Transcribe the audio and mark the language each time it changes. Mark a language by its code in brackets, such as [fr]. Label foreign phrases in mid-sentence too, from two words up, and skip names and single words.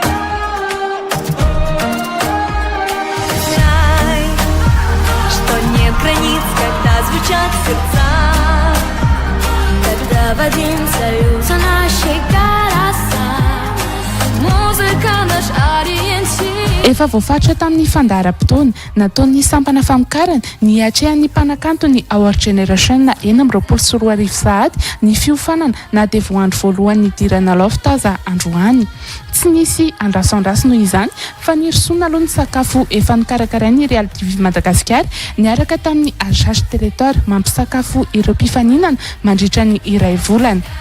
[ru] Знай, что нет границ, когда звучат сердца. Когда в один союз нашей голоса. Музыка наш ориентир. [mg] efa voafatra tamin'ny fandaharam-potoana nataon'ny sampana famokarana ny atrehan'ny mpanakanto ny [en] our generation [mg] na 2024 sahady ny fiofanana na dia voandro voalohany idirana lofta aza androany tsy nisy andrasoandraso noho izany fa nirosoana aloha ny sakafo efa nikarakarain'ny Real TV Madagasikara niaraka tamin'ny [fr] agence territoire [mg] mampisakafo ireo mpifaninana mandritra ny iray volana